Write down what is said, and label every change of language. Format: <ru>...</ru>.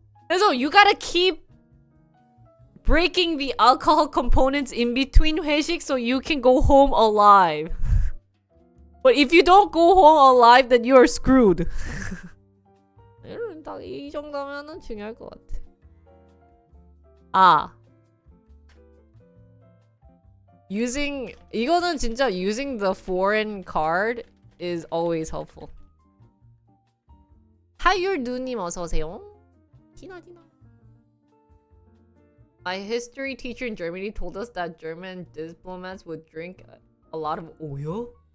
<en>So you gotta keep breaking the alcohol components in between 회식 so you can go home alive. But if you don't go home alive, then you are screwed.</en> <ko>딱 이 정도면은 중요할 것 같아. 아. 이거는 진짜</ko> <en>using the foreign card is always helpful.</en> <ko>하율두님 어서오세요. 디나.</ko> <en>My history teacher in Germany told us that German diplomats would drink a lot of oil.</en>